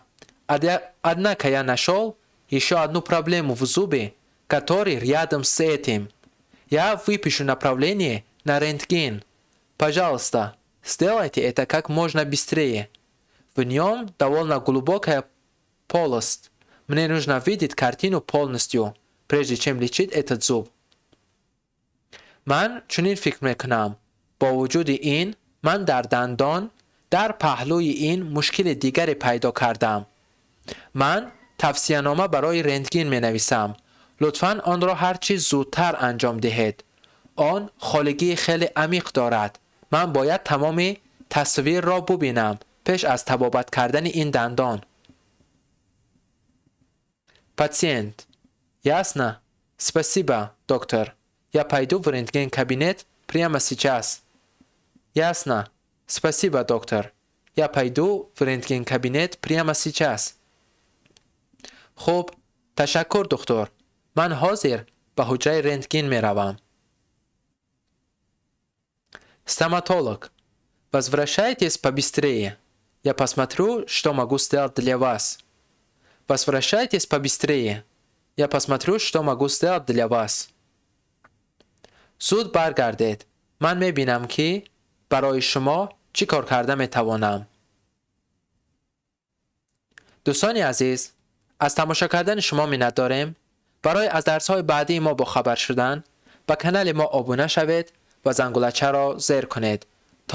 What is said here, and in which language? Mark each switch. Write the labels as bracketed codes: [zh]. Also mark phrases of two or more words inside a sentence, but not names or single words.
[ru] Однако я нашел еще одну проблему в зубе, который рядом с этим. Я выпишу направление на рентген. Пожалуйста, сделайте это как можно быстрее. В нем довольно глубокая полость. Мне нужно видеть картину полностью, прежде чем лечить этот зуб. [tg] من چنین فکر میکنم. با وجود این من در دندان در پهلوی این مشکل دیگری پیدا کردم. من توصیه‌نامه برای رنتگن می نویسم. لطفاً آن را هر چیز زودتر انجام دهید. آن خالگی خیلی عمیق دارد. من باید تمام تصویر را ببینم پیش از طبابت کردن این دندان. [ru] Пациент. Ясно. Спасибо, доктор. Я пойду в рентген-кабинет прямо сейчас. Ясно. Спасибо, доктор. Я пойду в рентген-кабинет прямо сейчас. [tg] خب، تشکر دکتر. من حاضر به حجره رنتگن می روم. [ru] Стоматолог. Возвращайтесь побыстрее. Я посмотрю, что могу сделать для вас. Возвращайтесь побыстрее. Я посмотрю, что могу сделать для вас. [tg] زود برگردید. من می بینم که برای شما چی کار کرده می توانم. دوستان عزیز، از تماشا کردن شما منت داریم. برای از درس‌های بعدی ما با خبر شدن به کانال ما ابونه شوید و زنگولچه را زیر کنید.